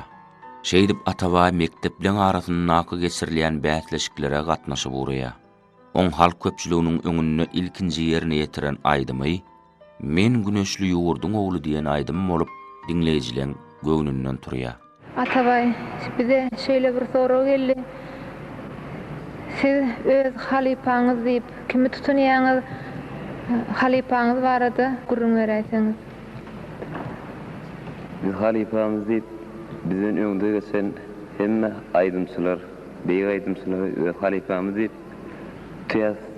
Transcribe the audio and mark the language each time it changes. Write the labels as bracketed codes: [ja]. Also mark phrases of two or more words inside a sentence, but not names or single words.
[tk] Şeýdip Atabay mektepleň arasyndaky geçirilýän bäsleşiklere gatnaşyp urýar. Oň halk köpçüliginiň öňünde ilkinji ýerine ýetiren Aýdymy "Men güneşli ýurdun ogly" diýen aýdym bolup dinleýijileň göwnünden turýar. Atabay, [tr] bize şöyle bir soru geldi. [tk] Siz öz halipaňyz diýip kimi tutunýaňyz halipaňyz barada gurrun beräýsiňiz. Biz halipamyz diýip bizden öňde geçen hemme aýdymçylar, beýik aýdymçylar öz halipamyz diýip tüýäs.